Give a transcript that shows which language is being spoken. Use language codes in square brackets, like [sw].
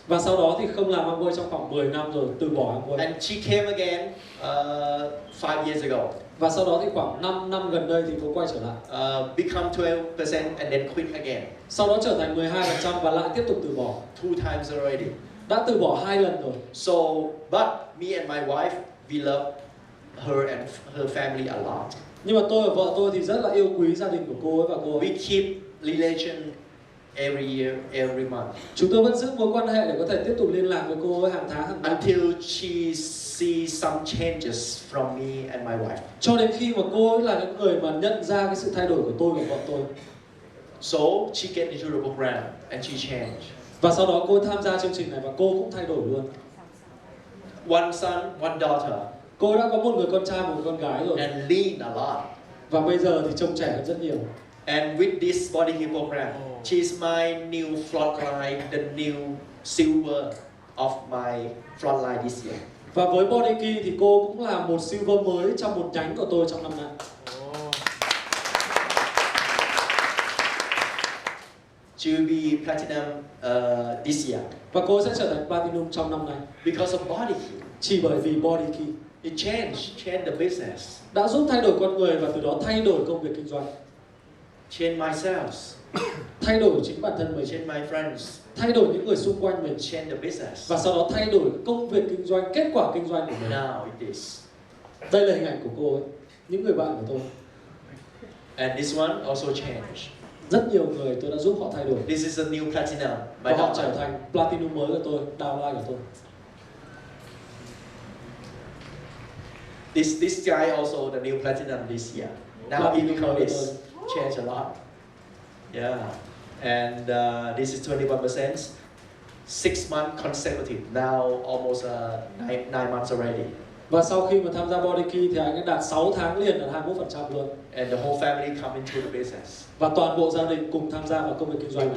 [vi] Và sau đó thì không làm Amway trong khoảng 10 năm rồi, từ bỏ Amway. [en] And she came again 5 years ago. [vi] Và sau đó thì khoảng 5 năm gần đây thì cô quay trở lại. [en] Become 12% and then quit again. [vi] Sau đó trở thành 12% và lại tiếp tục từ bỏ. [en] 2 times already. [vi] Đã từ bỏ 2 lần rồi. [en] So, but me and my wife, we love her and her family a lot. [vi] Nhưng mà tôi và vợ tôi thì rất là yêu quý gia đình của cô ấy và cô ấy. [en] We keep relation every year, every month. [vi] Chúng tôi vẫn giữ mối quan hệ để có thể tiếp tục liên lạc với cô ấy hàng tháng, hàng năm. [en] Until she sees some changes from me and my wife. [vi] Cho đến khi mà cô ấy là những người mà nhận ra cái sự thay đổi của tôi và vợ tôi. [en] So she get into the program and she changed. [vi] Và sau đó cô tham gia chương trình này và cô cũng thay đổi luôn. [en] One son, one daughter. [vi] Cô đã có một người con trai, một người con gái rồi. [en] And lean a lot. [vi] Và bây giờ thì trông trẻ hơn rất nhiều. [en] And with this body heat program, she's my new frontline, the new silver of my frontline this year. [vi] Và với Body Key thì cô cũng là một silver mới trong một nhánh của tôi trong năm nay. [en] She will be platinum this year. [vi] Và cô sẽ trở thành platinum trong năm nay. [en] Because of body key. [vi] Chỉ bởi vì Body Key. [en] It changed the business. [vi] Đã giúp thay đổi con người và từ đó thay đổi công việc kinh doanh. [en] Change myself. [vi] Thay đổi chính bản thân mình. [en] Change my friends. [vi] Thay đổi những người xung quanh mình. [en] Change the business. [vi] Và sau đó thay đổi công việc kinh doanh, kết quả kinh doanh của mình. [en] Now it is. [vi] Đây là hình ảnh của cô ấy, những người bạn của tôi. [en] And this one also changed. [vi] Rất nhiều người tôi đã giúp họ thay đổi. [en] This is a new platinum. My [vi] Và họ [en] daughter. [vi] trở thành platinum mới của tôi, downline của tôi. [en] This guy also the new platinum this year. Now he become this. Changed a lot. Yeah. And this is 21%. 6 months consecutive. Now almost 9 months already. [vi] Và sau khi mà tham gia Body Key thì anh ấy đạt 6 tháng liền đạt 21% luôn. [en] And the whole family come into the business. [vi] Và toàn bộ gia đình cùng tham gia vào công việc kinh doanh.